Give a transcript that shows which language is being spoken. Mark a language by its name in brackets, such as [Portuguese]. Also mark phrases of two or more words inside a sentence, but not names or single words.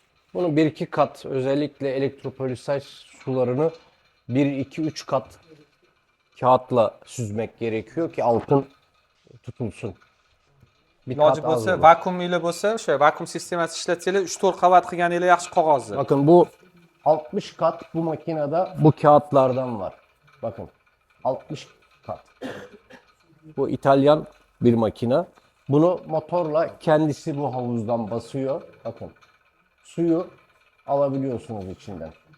[Turkish] Bunu 1-2 kat, özellikle elektropolisaj sularını 1-2-3 kat kağıtla süzmek gerekiyor ki altın tutulsun. Bir kat [Uzbek] Iloji az bo'lsa, [Turkish] olur. [Uzbek] vakuumli bo'lsa, o'sha vakuum sistemasi ishlatsanglar 3-4 qavat qilganinglar yaxshi qog'ozni. [Turkish] Bakın bu 60 kat bu makinede bu kağıtlardan var. Bakın 60 kat. Bu İtalyan bir makine. Bunu motorla kendisi bu havuzdan basıyor. Bakın suyu alabiliyorsunuz içinden.